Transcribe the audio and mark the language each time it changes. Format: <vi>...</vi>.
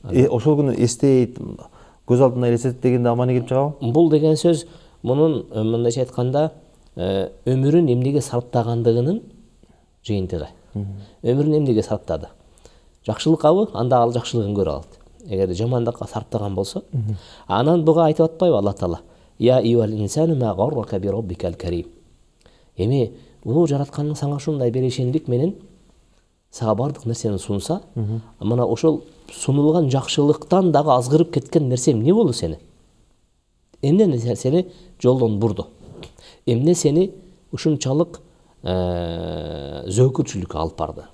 <ky>Ошол күнү эстейт, көз алдына элестетет дегенде аман келип чыгабы? Бул деген сөз мунун мындайча айтканда өмүрүн эмнеге сарптагандыгынын жыйынтыгы. Өмүрүн эмнеге сарптады? Жакшылыккабы? Анда ал жакшылыгын көрө алат. Эгер жамандыкка сарптаган болсо, анан буга айтып атпайбы Алла Таала?</ky> <ar>Я июал инсану ма гаррака би раббикал карим.</ar> <ky>Эми улуу жараткандын сага ушундай берешендик менен сага бардык нерсени сунса, мына ошол сунулган жакшылыктан дагы азгырып кеткен нерсе эмне болду сени? Эмне сени жолдон бурду? Эмне сени ушунчалык зөөкүрчүлүккө алып барды?</ky>